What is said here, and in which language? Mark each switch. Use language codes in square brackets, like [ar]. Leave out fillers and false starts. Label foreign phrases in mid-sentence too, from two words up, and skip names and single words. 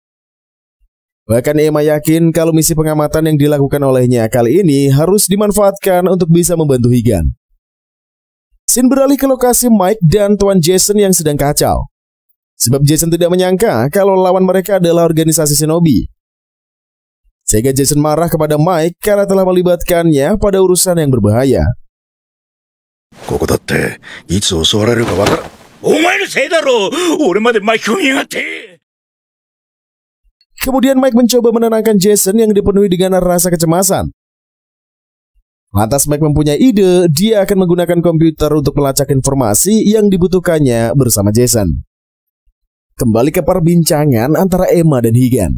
[id] Bahkan Emma yakin kalau misi pengamatan yang dilakukan olehnya kali ini harus dimanfaatkan untuk bisa membantu Higan. Shin beralih ke lokasi Mike dan Tuan Jason yang sedang kacau. Sebab Jason tidak menyangka kalau lawan mereka adalah organisasi shinobi. Sehingga Jason marah kepada Mike karena telah melibatkannya pada urusan yang berbahaya. [ja] ここだっていつ襲われるかわからん。お前のせいだろ。俺まで巻き込みやがって。 [id] Kemudian Mike mencoba menenangkan Jason yang dipenuhi dengan rasa kecemasan. Lantas Mike mempunyai ide, dia akan menggunakan komputer untuk melacak informasi yang dibutuhkannya bersama Jason. Kembali ke perbincangan antara Emma dan Higan.